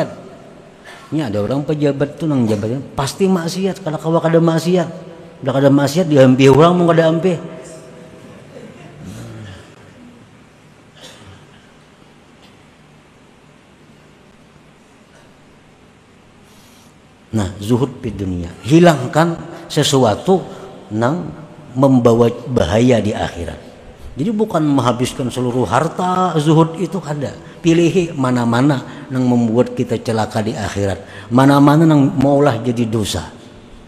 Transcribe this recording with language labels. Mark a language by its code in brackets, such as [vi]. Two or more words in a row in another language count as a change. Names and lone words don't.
[bjn] Ini ada orang pejabat tuh nang jabatan pasti maksiat, kada kawa kada maksiat. Udah kada maksiat diampih orang mau kada ampih. Nah, [id] zuhud di dunia, hilangkan sesuatu yang membawa bahaya di akhirat. [bjn] Jadi bukan menghabiskan seluruh harta, zuhud itu kada. Pilih mana-mana yang membuat kita celaka di akhirat, mana-mana yang maulah jadi dosa.